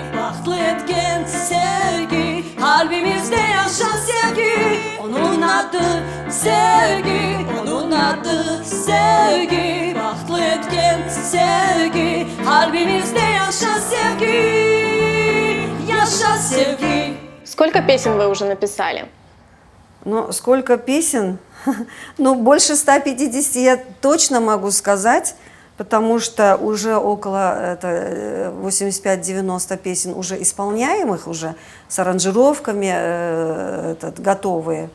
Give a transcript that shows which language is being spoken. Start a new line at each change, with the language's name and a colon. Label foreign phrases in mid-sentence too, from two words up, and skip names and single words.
Crimean Tatar: Bahtlı etken sevgi, kalbimizde yaşa sevgi. Onun adı sevgi, onun adı sevgi. Bahtlı etken sevgi, kalbimizde yaşa sevgi. Yaşa sevgi.
Russian: Сколько песен вы уже написали? Ну, сколько песен? Ну, больше 150 я точно могу сказать, потому что уже около 85-90 песен уже исполняемых, уже с аранжировками готовые.